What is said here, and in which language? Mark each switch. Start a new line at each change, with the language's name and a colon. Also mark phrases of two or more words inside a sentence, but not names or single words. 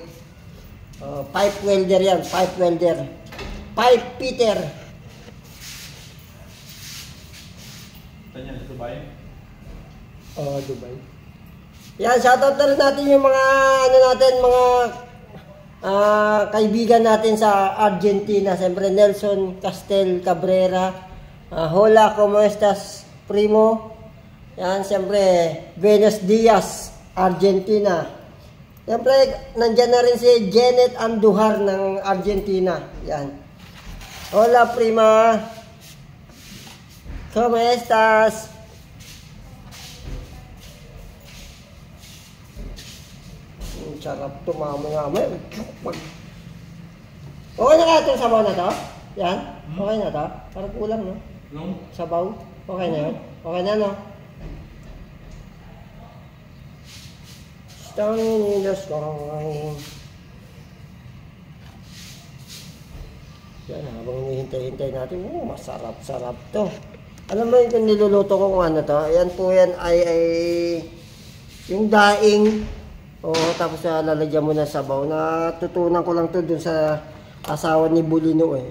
English: Pipe welder
Filipino: yan, Pipe Peter. Tanya sa Dubai? Dubai. Yan, shoutout na rin natin yung mga mga kaibigan natin sa Argentina. Siyempre Nelson Castel Cabrera.
Spanish: Hola, ¿cómo estás, primo?
Filipino: Yan, siyempre Venus Diaz, Argentina. Siyempre nandyan na rin si Janet Andujar ng Argentina. Yan.
Spanish: Hola, prima. ¿Cómo estás?
Filipino: Sarap to, mamaya. Okay na kaya itong sabaw na to? Yan? Okay na to? Parang kulang, no? No? Sabaw? Okay na yun? Okay na,
English: no? Stone in the sky.
Filipino: Yan, habang hinihintay-hintay natin, masarap-sarap to. Alam mo yung niluluto ko kung ano to? Ayan po yan ay yung daing. Tapos lalagyan mo ng sabaw. Natutunan ko lang to dun sa asawa ni Bulino eh.